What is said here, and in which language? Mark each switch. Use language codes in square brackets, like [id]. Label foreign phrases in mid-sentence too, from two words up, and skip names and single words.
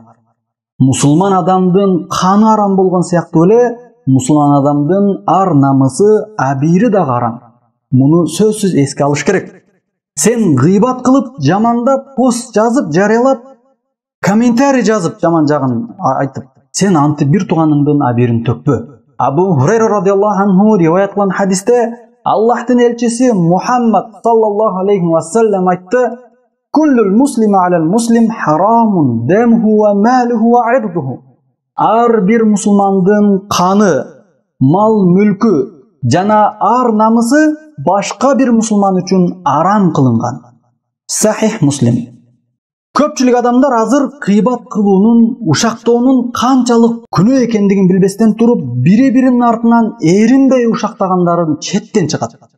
[ky] Мусулман адамдын каны арам болгон сыяктуу эле, мусулман адамдын ар намысы, абийири дагы арам. Муну сөзсүз эске алыш керек. Сен гыйбат кылып, жамандап, пост жазып, жарыялап, комментарий жазып, жаман жагын айтып, сен антип бир тууганыңдын абийирин төкпө. [ar] Абу Хурайра رضي الله عنه [ky] риваят кылган хадисте Аллахтын элчиси Мухаммад [ar] صلى الله عليه وسلم айтты: "كل المسلم على المسلم حرام دمه وماله وعرضه". [ky] Ар бир мусулмандын каны, мал мүлкү, жана ар намысы башка бир мусулман үчүн арам кылынган. Сахих Муслим. Көпчүлүк адамдар азыр кыйбат кылуунун, ушактоонун канчалык күнөө экендигин билбестен туруп, бири-биринин артынан эринбей ушактагандарын четтен чыгат.